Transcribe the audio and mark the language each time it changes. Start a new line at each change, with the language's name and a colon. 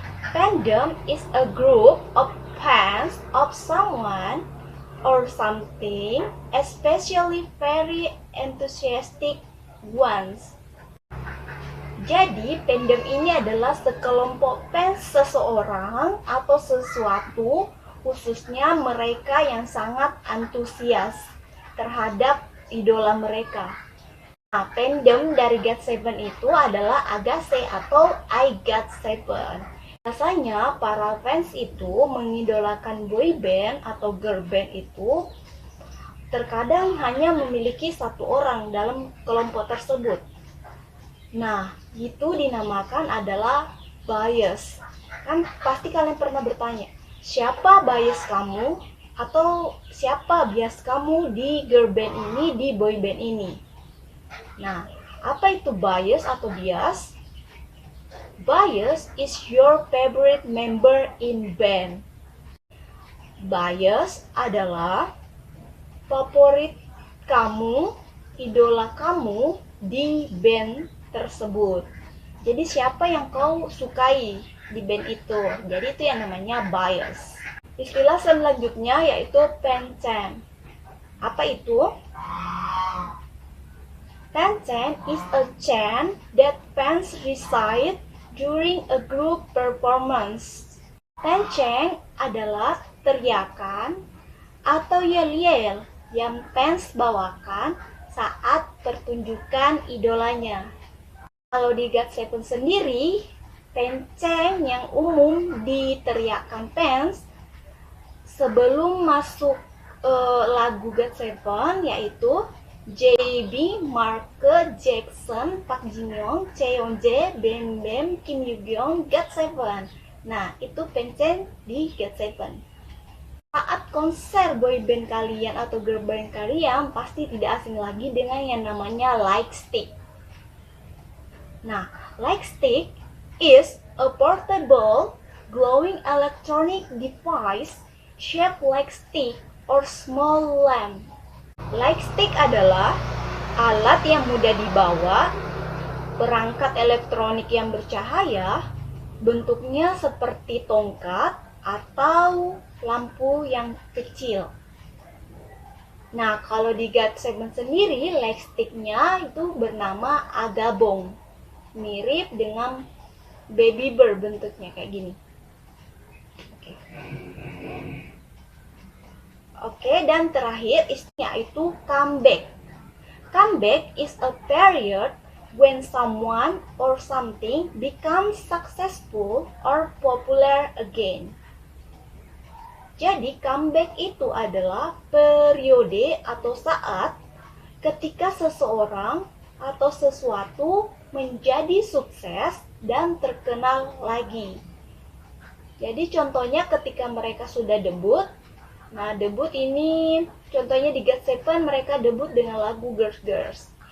English: Fandom is a group of fans of someone or something, especially very enthusiastic ones.
Indonesian: Jadi, fandom ini adalah sekelompok fans seseorang atau sesuatu, khususnya mereka yang sangat antusias terhadap idola mereka. Nah, fandom dari GOT7 itu adalah Agase atau I GOT7. Biasanya para fans itu mengidolakan boy band atau girl band itu terkadang hanya memiliki satu orang dalam kelompok tersebut. Nah, itu dinamakan adalah bias. Kan pasti kalian pernah bertanya, siapa bias kamu atau siapa bias kamu di girl band ini, di boy band ini? Nah, apa itu bias atau bias?
English: Bias is your favorite member in band.
Indonesian: Bias adalah favorit kamu, idola kamu di band tersebut. Jadi siapa yang kau sukai di band itu? Jadi itu yang namanya bias. Istilah selanjutnya yaitu fanchan. Apa itu?
English: Fanchan is a chant that fans recite during a group performance.
Indonesian: Fanchan adalah teriakan atau yel-yel yang fans bawakan saat pertunjukan idolanya. Kalau di GOT7 sendiri, fanchan yang umum diteriakkan fans sebelum masuk lagu GOT7 yaitu JB, Mark, Jackson, Park Jin-young, Cheonjae, Bam Bam, Kim Yoo-kyung, GOT7. Nah, itu fanchan di GOT7. Saat konser boyband kalian atau girl band kalian pasti tidak asing lagi dengan yang namanya light stick.
English: Nah, light stick is a portable glowing electronic device shaped like stick or small lamp.
Indonesian: Light stick adalah alat yang mudah dibawa, perangkat elektronik yang bercahaya, bentuknya seperti tongkat atau lampu yang kecil. Nah, kalau di GOT7 sendiri, light stick-nya itu bernama agabong. Mirip dengan baby bird bentuknya kayak gini. Oke, dan terakhir istilah itu comeback.
English: Comeback is a period when someone or something becomes successful or popular again.
Indonesian: Jadi comeback itu adalah periode atau saat ketika seseorang atau sesuatu menjadi sukses dan terkenal lagi. Jadi contohnya ketika mereka sudah debut. Nah, debut ini contohnya di GOT7 mereka debut dengan lagu Girls Girls.